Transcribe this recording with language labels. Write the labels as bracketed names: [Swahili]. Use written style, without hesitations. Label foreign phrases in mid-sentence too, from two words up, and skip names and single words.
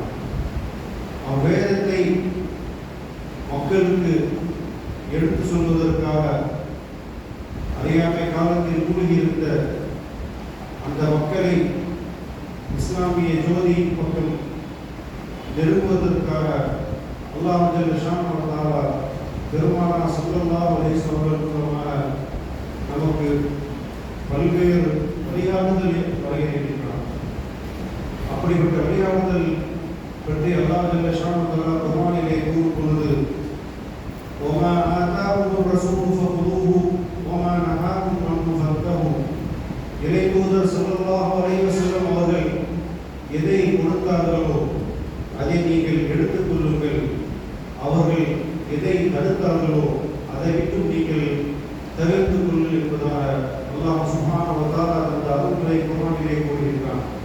[Tamil] அவ்வேதத்தை மக்களுக்கு எடுத்து சொல்வதற்காக அறியாமை காலத்தில் மூழ்கியிருந்த அந்த மக்களை இஸ்லாமிய ஜோதியின் பக்கம் நெருங்குவதற்காக அல்லாஹ் [Arabic] جل شأنه وتعالى [Tamil] பெருமானார் [Arabic] صلى الله عليه وسلم [Tamil] மூலமாக நமக்கு பல்வேறு வழிகாட்டுதலை வழங்கியிருக்கிறார். அப்படிப்பட்ட வழிகாட்டுதல் பற்றி அல்லாஹ் [Arabic] جل شأنه وتعالى [Tamil] குர்ஆனிலே கூறும் பொழுது: [Arabic] وما آتاكم الرسول فخذوه وما نهاكم عنه فانتهوا. [Tamil] இறைத்தூதர் [Arabic] صلى الله عليه وسلم [Tamil] அவர்கள் எதை கொடுத்தார்களோ அதை நீங்கள் எடுத்துக் கொள்ளுங்கள், அவர்கள் எதை தடுத்தார்களோ அதை விட்டு நீங்கள் தவிர்த்துக் கொள்ளுங்கள் என்பதாக அல்லாஹ் [Arabic] سبحانه وتعالى [Tamil] அந்த அருள்களை குர்ஆனிலே கூறுகிறார்.